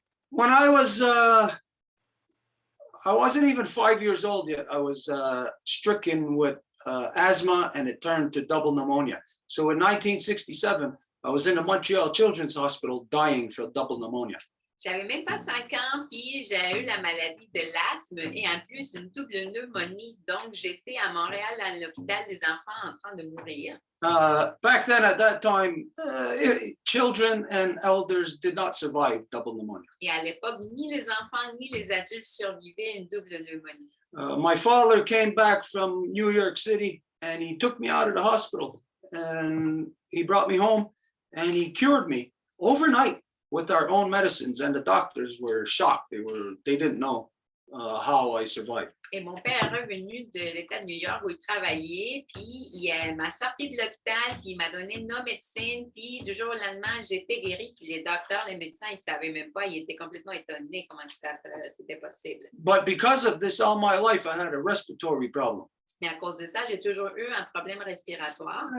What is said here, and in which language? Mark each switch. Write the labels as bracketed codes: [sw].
[en] When I wasn't even 5 years old yet. I was stricken with asthma, and it turned to double pneumonia. So in 1967, I was in the Montreal Children's Hospital dying from double pneumonia. [fr] J'avais même pas 5 ans, puis j'ai eu la maladie de l'asthme et en plus une double pneumonie. Donc, j'étais à Montréal dans l'hôpital des enfants en train de mourir. [en] Back then, at that time, children and elders did not survive double pneumonia. [fr] Et à l'époque, ni les enfants ni les adultes survivaient une double pneumonie. [en] My father came back from New York City and he took me out of the hospital and he brought me home and he cured me overnight with our own medicines, and the doctors were shocked. They didn't know how I survived. [fr] Et mon père est revenu de l'État de New York où il travaillait, puis il m'a sorti de l'hôpital, puis il m'a donné nos médecines, puis du jour au lendemain, j'étais guérie, puis les docteurs, les médecins, ils ne savaient même pas, ils étaient complètement étonnés comment ça c'était possible. [en] But because of this all my life, I had a respiratory problem. [fr] Mais à cause de ça, j'ai toujours eu un problème respiratoire.